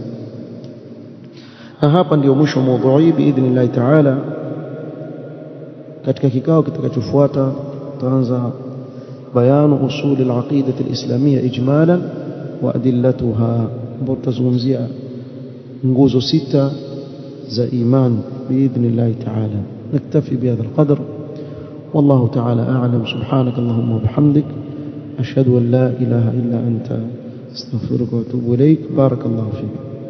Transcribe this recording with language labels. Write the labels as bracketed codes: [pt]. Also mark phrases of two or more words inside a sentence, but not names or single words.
[sw] Na hapa ndio mwisho wa mada [ar] بإذن الله تعالى. [sw] Katika kikao kitakachofuata tutaanza [ar] بيان أصول العقيدة الإسلامية إجمالا وأدلتها, [sw] ambapo tutazungumzia nguzo 6 za iman [ar] بإذن الله تعالى. نكتفي بهذا القدر، والله تعالى أعلم. سبحانك اللهم وبحمدك، أشهد أن لا إله إلا أنت أستغفرك وأتوب إليك. بارك الله فيك.